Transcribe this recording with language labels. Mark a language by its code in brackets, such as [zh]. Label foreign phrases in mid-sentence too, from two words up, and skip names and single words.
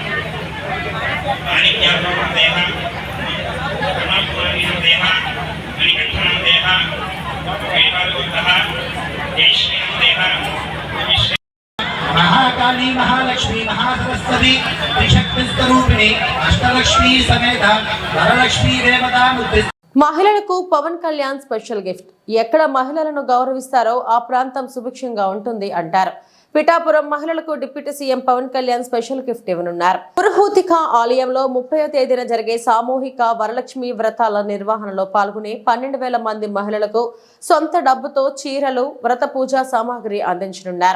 [sa] माणिक्यानंदः अनापुरानंदः अनिकंठनंदः वैमालवः जयश्रीनंदः महाकाली महालक्ष्मी महासरस्वती त्रिशक्ति स्वरूपिणी अष्टलक्ष्मी समेत वरलक्ष्मी देवता मुद्रित. [te] మహిళలకు పవన్ కళ్యాణ్ స్పెషల్ గిఫ్ట్. ఎక్కడ మహిళలను గౌరవిస్తారో ఆ ప్రాంతం సుభిక్షంగా ఉంటుంది అంటారు. పిఠాపురం మహిళలకు డిప్యూటీ సీఎం పవన్ కళ్యాణ్ స్పెషల్ గిఫ్ట్ ఇవ్వనున్నారు. పురుహూతిక ఆలయంలో 30వ తేదీన జరిగే సామూహిక వరలక్ష్మి వ్రతాల నిర్వహణలో పాల్గొనే 12,000 మంది మహిళలకు సొంత డబ్బుతో చీరలు, వ్రత పూజా సామాగ్రి అందించనున్నారు.